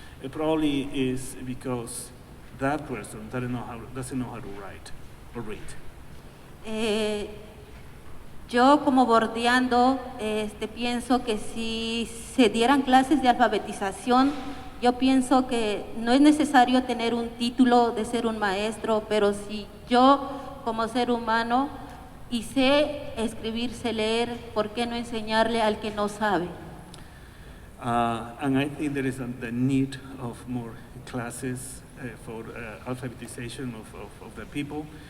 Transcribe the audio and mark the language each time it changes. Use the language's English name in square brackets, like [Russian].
[English] It probably is because that person doesn't know how to write or read. [Spanish] Yo como BordeAndo pienso que si se dieran clases de alfabetización, yo pienso que no es necesario tener un título de ser un maestro, pero si yo como ser humano y sé escribir, sé leer, ¿por qué no enseñarle al que no sabe? [English] And I think there is the need of more classes for alphabetization of the people.